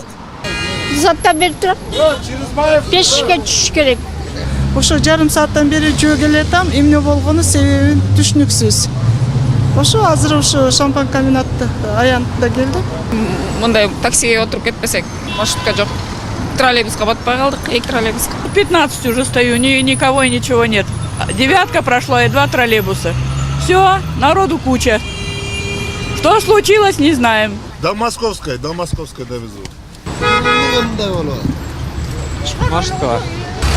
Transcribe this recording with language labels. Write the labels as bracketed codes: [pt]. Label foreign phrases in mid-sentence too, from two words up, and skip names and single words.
[ky] Затта берип турат. 5-ке түшүш керек. Ошо жарым сааттан бери жөө келатам, эмне болгону себебин түшүнүксүз. Ошо азыр ошо шампан комбинатта аянтта келдим. Мындай таксиге отуруп кетпесек, маршрутка жок. Троллейбуска батпай калдык, 2 троллейбуска. [ru] 15 уже стою, никого и ничего нет. 9 прошла и 2 троллейбуса. Все, народу куча. Что случилось, не знаем. До Московской довезу. [ky] Маршрутка бар.